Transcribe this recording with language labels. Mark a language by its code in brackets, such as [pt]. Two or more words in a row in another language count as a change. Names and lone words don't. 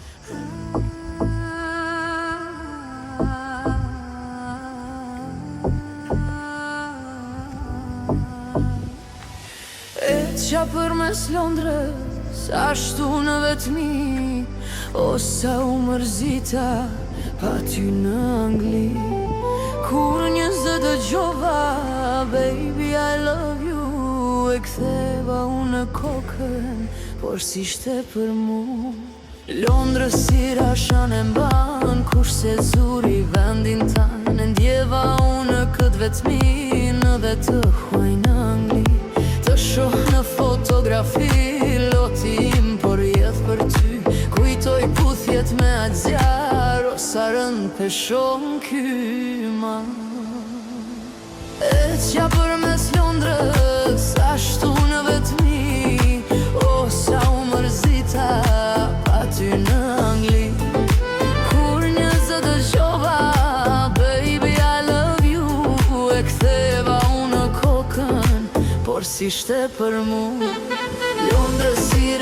[sq] Qa për mes Londrës, ashtu në vetmi, o sa u mërzita pa ty në Angli. Kur njëzë dëgjova, [en] baby I love you, [sq] e ktheva unë kokën, por s'ishte për mu. Londrës si rashan e mban, kurse zuri vendin tanë, e ndjeva unë këtë vetmi, në dhe të huaj në Angli. Të shoh në fotografi lotim, por jetë për ty. Kujtoj puthjet me atë zjarë, o sa rënd peshon kyma. E qa për mes Londrës, ashtu në vetmi, o sa u mërzita pa ty në Angli. Kur njëzë dëgjova, [en] baby I love you, [sq] e ktheva unë kokën, por s'ishte për mu. Londrës